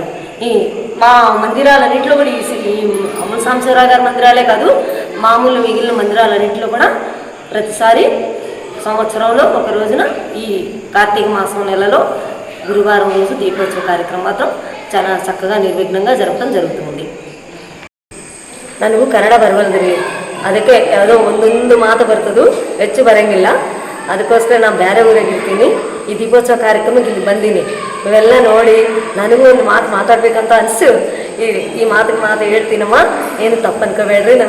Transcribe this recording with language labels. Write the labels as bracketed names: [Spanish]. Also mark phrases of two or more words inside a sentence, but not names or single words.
[Telugu] ఈ మా మందిరాలన్నింటిలో కూడా ఈ అమల సాంబశివరావు గారి మందిరాలే కాదు, మామూలు మిగిలిన మందిరాలన్నింటిలో కూడా ప్రతిసారి సంవత్సరంలో ఒక రోజున ఈ కార్తీక మాసం నెలలో గురువారం రోజు దీపోత్సవ కార్యక్రమం మాత్రం చాలా చక్కగా నిర్విఘ్నంగా ಜರಪడం ಜరుగుతుంది. [Kannada] ನನಗೂ ಕನ್ನಡ ಬರವಲ್ದ್ರಿ, ಅದಕ್ಕೆ ಯಾವುದೋ ಒಂದೊಂದು ಮಾತು ಬರ್ತದು, ಹೆಚ್ಚು ಬರೋಂಗಿಲ್ಲ. ಅದಕ್ಕೋಸ್ಕರ ನಾನು ಬೇರೆ ಊರಿಗೆ ಇರ್ತೀನಿ. ಈ ದೀಪೋತ್ಸವ ಕಾರ್ಯಕ್ರಮಕ್ಕೆ ಇಲ್ಲಿ ಬಂದೀನಿ. ಇವೆಲ್ಲ ನೋಡಿ ನನಗೂ ಒಂದು ಮಾತು ಮಾತಾಡಬೇಕಂತ ಅನಿಸು ಈ ಮಾತು ಹೇಳ್ತೀನಮ್ಮ, ಏನು ತಪ್ಪು ಅನ್ಕೋಬೇಡ್ರಿ.